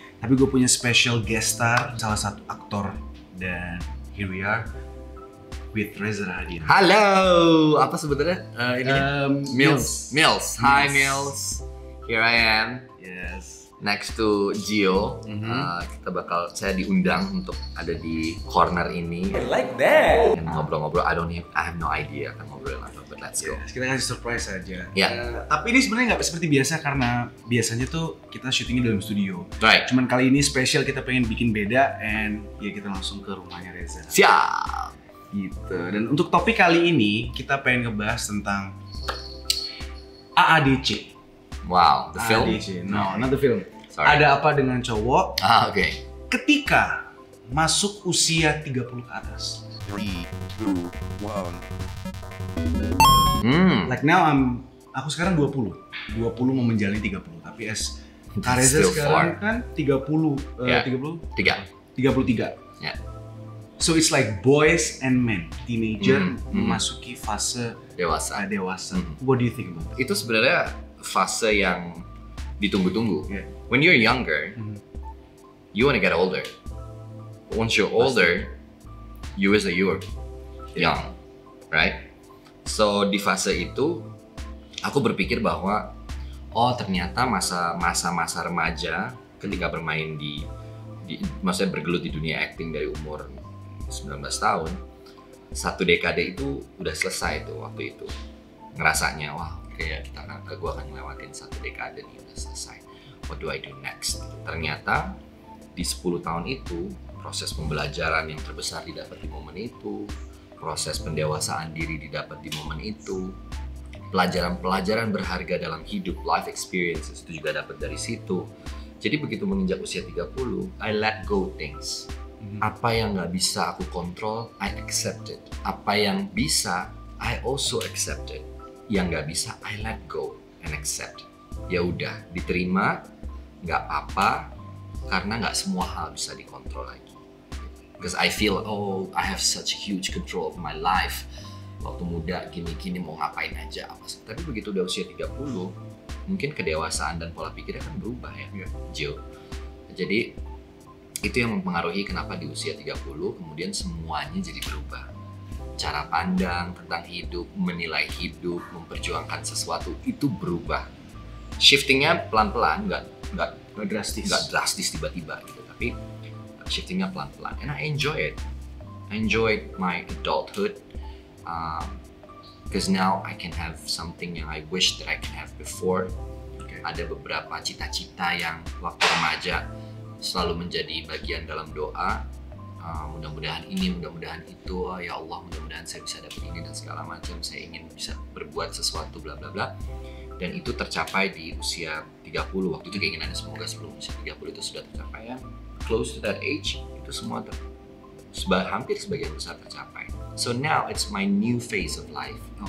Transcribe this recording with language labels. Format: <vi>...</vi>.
<id>Tapi gue punya</id> <en>special guest star,</en> <id>salah satu aktor, dan</id> <en>here we are with</en> <id>Reza Rahadian. Halo, apa sebenarnya ini?</id> <en>Mills. Hi Mills. Here I am. Yes. Next to Gio.</en> <id>Saya diundang untuk ada di corner ini.</id> <en>I like that.</en> <id>Dan ngobrol-ngobrol.</id> <en>I have no idea</en> <id>akan ngobrol apa,</id> <en>but let's go.</en> <id>Yes, kita kasih surprise aja. Ya. Tapi ini sebenarnya nggak seperti biasa karena biasanya tuh kita syutingnya dalam studio.</id> <en>Right.</en> <id>Cuman kali ini spesial, kita pengen bikin beda, and ya kita langsung ke rumahnya Reza. Siap. Gitu. Dan untuk topik kali ini kita pengen ngebahas tentang AADC.</id> <en>Wow, the film? AADC. No, not the film. Sorry.</en> <id>Ada apa dengan cowok Oke. ketika masuk usia 30 ke atas? 3, 2, 1.</id> <en>Like now</en> <id>aku sekarang 20 mau menjalani 30, tapi as Reza</id> <en>Still</en> <id>sekarang kan 30</id> <en>Yeah. 33.</en> <id>Ya.</id> <en>So it's like boys and men, teenager Hmm.</en> <id>memasuki fase Dewasa. dewasa.</id> <en>What do you think about it?</en> <id>Itu sebenarnya fase yang ditunggu-tunggu.</id> <en>Yeah. When you're younger, you want to get older. Once you're older, you wish that you were young, right?</en> <id>So di fase itu, aku berpikir bahwa ternyata masa remaja ketika bermain maksudnya bergelut di dunia acting dari umur 19 tahun, 1 dekade itu udah selesai tuh waktu itu. Ngerasanya, wah kayak gue akan ngelewatin 1 dekade nih, udah selesai.</id> <en>What do I do next?</en> <id>Ternyata di 10 tahun itu, proses pembelajaran yang terbesar didapat di momen itu, proses pendewasaan diri didapat di momen itu, pelajaran-pelajaran berharga dalam hidup,</id> <en>life experiences</en> <id>itu juga dapat dari situ. Jadi begitu menginjak usia 30,</id> <en>I let go things.</en> <id>Apa yang nggak bisa aku kontrol,</id> <en>I accept it.</en> <id>Apa yang bisa,</id> <en>I also accept it.</en> <id>Yang nggak bisa,</id> <en>I let go and accept.</en> <id>Ya udah, diterima, nggak apa-apa, karena nggak semua hal bisa dikontrol lagi.</id> <en>Because I feel, I have such huge control of my life.</en> <id>Waktu muda gini-gini mau ngapain aja apa sih. Tapi begitu udah usia 30, mungkin kedewasaan dan pola pikirnya kan berubah ya, Gio. Jadi itu yang mempengaruhi kenapa di usia 30 kemudian semuanya jadi berubah. Cara pandang tentang hidup, menilai hidup, memperjuangkan sesuatu itu berubah. Shiftingnya pelan-pelan, nggak drastis tiba-tiba gitu, tapi shiftingnya pelan-pelan.</id> <en>And I enjoy it. I enjoyed my adulthood because now I can have something yang I wish that I can have before.</en> <id>Ada beberapa cita-cita yang waktu remaja selalu menjadi bagian dalam doa. Mudah-mudahan ini, mudah-mudahan itu, ya Allah, mudah-mudahan saya bisa dapat ini dan segala macam. Saya ingin bisa berbuat sesuatu bla bla bla. Dan itu tercapai di usia 30. Waktu itu keinginannya semoga sebelum usia 30 itu sudah tercapai ya.</id> <en>Close to that age,</en> <id>itu semua hampir sebagian besar tercapai.</id> <en>So now it's my new phase of life.</en>